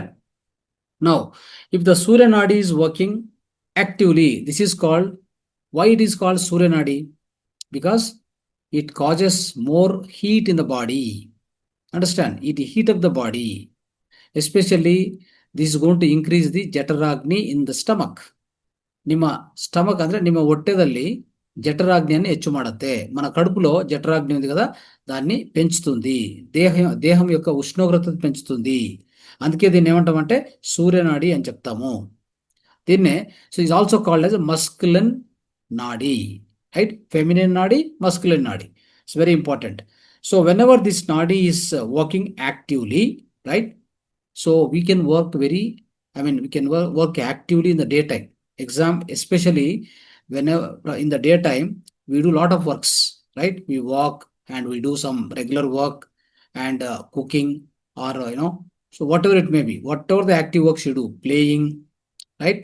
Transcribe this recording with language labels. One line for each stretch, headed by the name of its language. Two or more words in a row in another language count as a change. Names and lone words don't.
English: Now, if the Surya nadi is working actively, this is called, why it is called Surya nadi? Because it causes more heat in the body. Understand? It heat up the body. Especially, this is going to increase the Jataragni in the stomach.
Kannada: ನಿಮ್ಮ ಸ್ಟಮಕ್ ಅಂದ್ರೆ ನಿಮ್ಮ ಹೊಟ್ಟೆದಲ್ಲಿ జఠరాగ్నిని ಹೆಚ್ಚು ಮಾಡುತ್ತೆ.
Telugu: మన కడుపులో జఠరాగ్ని ఉంది కదా, దాన్ని పెంచుతుంది. దేహం యొక్క ఉష్ణోగ్రతను పెంచుతుంది. అందుకే దీన్ని ఏమంటామంటే సూర్యనాడి అని చెప్తాము.
English: దీన్నే, so is also called as masculine nadi, right? Feminine nadi, masculine nadi. It's very important. So whenever this nadi is working actively, right? So we can work we can work actively in the daytime. Especially whenever in the daytime, we do a lot of works, right? We walk and we do some regular work and cooking or, so whatever it may be, whatever the active works you do, playing, right?